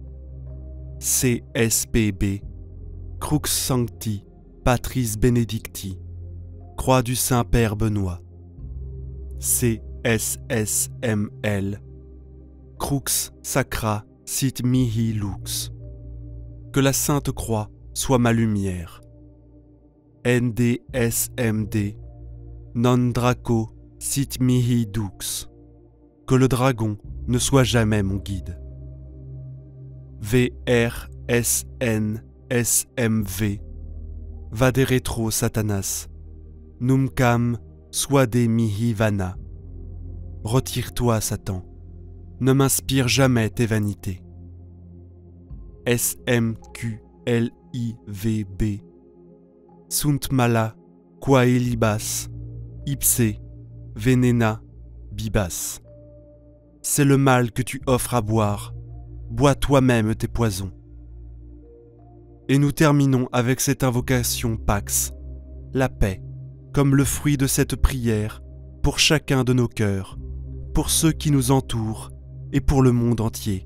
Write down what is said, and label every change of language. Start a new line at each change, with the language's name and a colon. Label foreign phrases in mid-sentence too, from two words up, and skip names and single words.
Latin: CSPB, Crux Sancti Patris Benedicti,
French: Croix du Saint-Père Benoît.
Latin: CSSML, Crux Sacra Sit Mihi Lux.
French: Que la Sainte Croix soit ma lumière.
Latin: NDSMD, non draco sit mihi dux.
French: Que le dragon ne soit jamais mon guide.
Latin: VRSNSMV. Vade retro Satanas. Numcam suade mihi vana.
French: Retire-toi, Satan. Ne m'inspire jamais tes vanités.
Latin: SMQLIVB. Sunt mala quae libas, ipse venena bibas.
French: C'est le mal que tu offres à boire. Bois toi-même tes poisons. Et nous terminons avec cette invocation Pax, la paix, comme le fruit de cette prière, pour chacun de nos cœurs, pour ceux qui nous entourent et pour le monde entier.